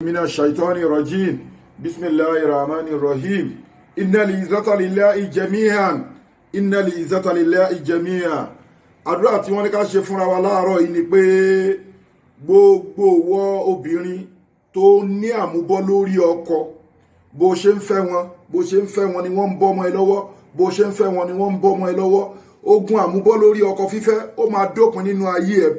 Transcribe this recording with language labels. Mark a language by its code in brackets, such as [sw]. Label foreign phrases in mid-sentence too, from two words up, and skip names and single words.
[ar] من الشيطان الرجيم بسم الله الرحمن الرحيم إن العزة لله جميعا إن العزة لله جميعا. [yo] àdúrà tí wọ́n ní ká ṣe fúnra wa láàárọ̀ yìí ni pé gbogbo wọ obìnrin tó ní àmúbọ́ lórí ọkọ, bó ṣe ń fẹ́ wọn ni wọ́n ń bọ́ ọmọ ẹ lọ́wọ́, bó ṣe ń fẹ́ wọn ni wọ́n ń bọ́ ọmọ ẹ lọ́wọ́. Ogun àmúbọ́ lórí ọkọ fífẹ́ ó máa dópin nínú ayé ẹ.